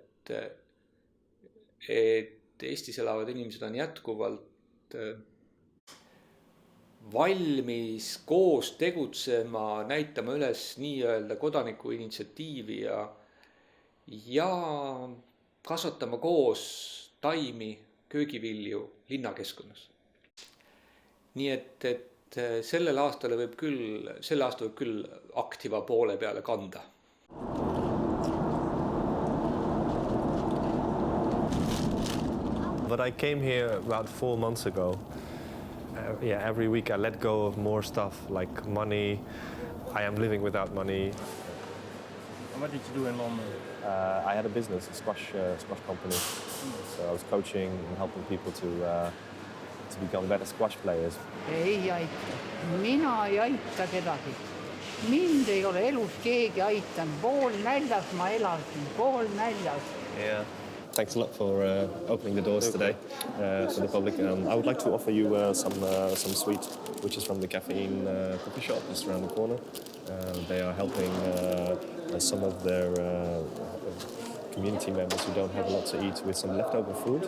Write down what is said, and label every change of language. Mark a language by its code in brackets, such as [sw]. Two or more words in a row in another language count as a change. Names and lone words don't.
[et] et Eestis elavad inimesed on jätkuvalt valmis koos tegutsema, näitama üles nii-öelda kodaniku initsiatiivi ja kasvatama koos taimi, köögivilju linnakeskkonnas. Nii et selle aasta võib küll aktiva poole peale kanda. [en] But I came here about 4 months ago. Every week I let go of more stuff like money. I am living without money. What did you do in London? I had a business, a squash company. So I was coaching and helping people to become better squash players. [et] Ei aita. Mina ei aita kedagi. Mind ei ole elus keegi aitanud. Pool näljas ma elasin, pool näljas. [en] Yeah. Thanks a lot for opening the doors today for the public. I would like to offer you some sweet, which is from the Caffeine coffee shop just around the corner. They are helping some of their community members who don't have a lot to eat with some leftover food.